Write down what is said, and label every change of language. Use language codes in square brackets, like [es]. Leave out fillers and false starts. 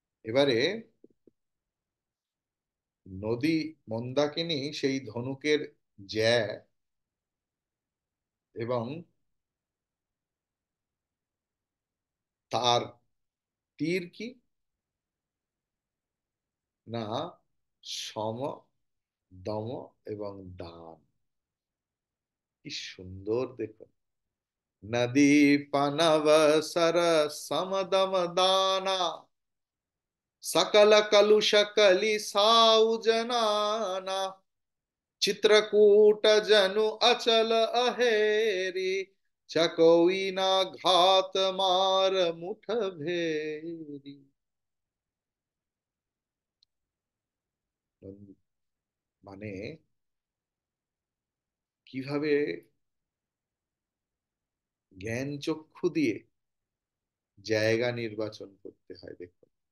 [bn] এবারে নদী মন্দাকিনী সেই ধনুকের জ্যা এবং তার তীর কি, না সম, দম এবং দান। কি সুন্দর দেখুন, [awa] নদী পানব সর সমদম দানা, सकल कलुष कली साउ जनाना, चित्रकूट जनु अचल अहेरी, चकोई ना घात मार मुठ भेरी। [bn] মানে কিভাবে জ্ঞান চক্ষু দিয়ে জায়গা নির্বাচন করতে হয় দেখুন।